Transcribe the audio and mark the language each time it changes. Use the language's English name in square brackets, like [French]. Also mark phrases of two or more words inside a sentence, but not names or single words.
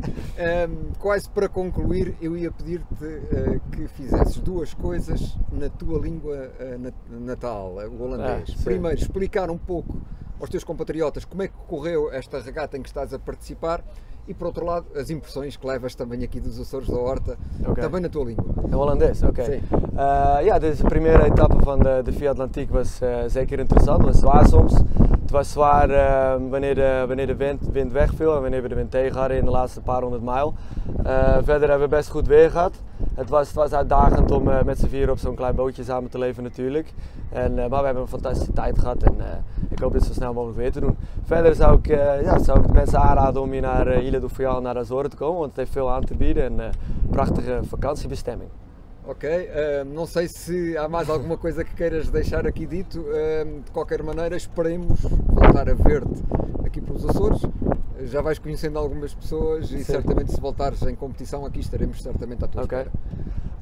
[Portuguese] Quase para concluir, eu ia pedir-te que fizesses 2 coisas na tua língua natal, o holandês. Primeiro, explicar um pouco aos teus compatriotas como é que correu esta regata em que estás a participar e, por outro lado, as impressões que levas também aqui dos Açores da Horta, também na tua língua. Em holandês, ok. Sim. [Dutch] Deze primeira etapa van de FIA Atlantiek was zeker interessant. Het was zwaar soms. Het was zwaar wanneer de wind wegviel en wanneer we de wind tegen hadden in de laatste paar honderd mijl. Verder hebben we best goed weer gehad. Het was uitdagend om met z'n vieren op zo'n klein bootje samen te leven natuurlijk. Maar we hebben een fantastische tijd gehad en ik hoop dit zo snel mogelijk weer te doen. Verder zou ik de mensen aanraden om hier naar Ilha do Faial, naar Azoren te komen, want het heeft veel aan te bieden en prachtige vakantiebestemming. [Portuguese] Ok, não sei se há mais alguma coisa que queiras deixar aqui dito. De qualquer maneira, esperemos voltar a ver-te aqui pelos Açores. Já vais conhecendo algumas pessoas e certamente se voltares em competição aqui estaremos certamente à tua espera.